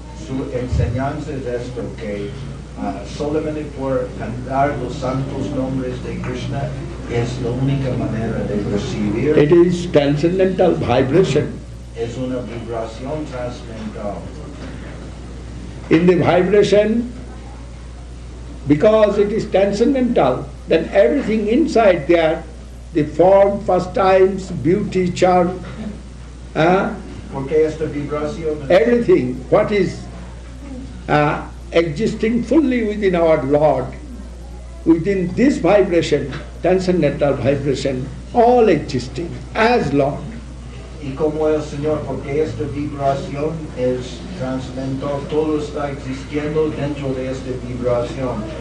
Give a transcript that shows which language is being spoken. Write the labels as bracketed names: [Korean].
[Spanish] Su enseñanza es esto, que solamente por cantar los santos nombres de Krishna es la única manera de recibir. [English] It is transcendental vibration. [Spanish] Es una vibración trascendental. [English] In the vibration, because it is transcendental, then everything inside there, the form, pastimes, beauty, charm, [Spanish] Porque esta vibración es [English] everything, what is existing fully within our Lord, within this vibration, transcendental vibration, all existing as Lord. [Spanish] y como el Señor, porque esta vibración es trascendental, todo está existiendo dentro de esta vibración.